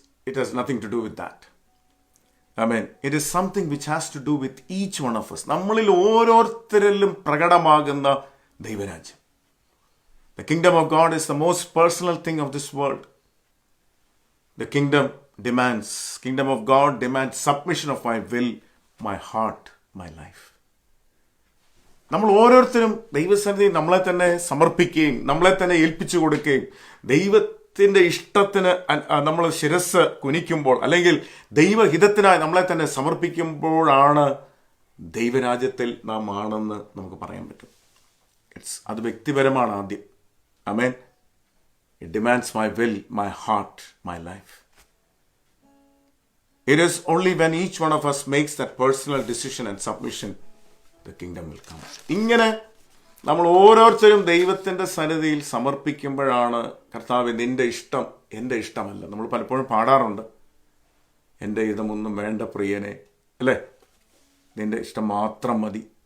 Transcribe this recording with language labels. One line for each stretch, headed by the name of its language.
English: It has nothing to do with that. It is something which has to do with each one of us.
Malayalam: നമ്മളിൽ ഓരോരുത്തരിലും പ്രകടമാകുന്ന ദൈവരാജ്യം.
English: The kingdom of God is the most personal thing of this world. The kingdom of God demands submission of my will, my heart, my life.
Malayalam: നമ്മൾ ഓരോരുത്തരും ദൈവസന്നിധിയിൽ നമ്മളെ തന്നെ സമർപ്പിക്കുകയും നമ്മളെ തന്നെ ഏൽപ്പിച്ചു കൊടുക്കുകയും ദൈവത്തിൻ്റെ ഇഷ്ടത്തിന് നമ്മൾ ശിരസ് കുനിക്കുമ്പോൾ അല്ലെങ്കിൽ ദൈവഹിതത്തിനായി നമ്മളെ തന്നെ സമർപ്പിക്കുമ്പോഴാണ് ദൈവരാജ്യത്തിൽ നാം ആണെന്ന് നമുക്ക് പറയാൻ പറ്റും. അത് വ്യക്തിപരമാണ് ആദ്യം. ആമേൻ.
English: It demands my will, my heart, my life. It is only when each one of us makes that personal decision and submission, the kingdom will come.
Malayalam: ഇങ്ങനെ നമ്മൾ ഓരോരുത്തരും ദൈവത്തിൻ്റെ സന്നിധിയിൽ സമർപ്പിക്കുമ്പോഴാണ് കർത്താവേ നിന്റെ ഇഷ്ടം എൻ്റെ ഇഷ്ടമല്ല. നമ്മൾ പലപ്പോഴും പാടാറുണ്ട്, എൻ്റെ ഇതമൊന്നും വേണ്ട പ്രിയനെ, അല്ലേ, നിന്റെ ഇഷ്ടം മാത്രം മതി.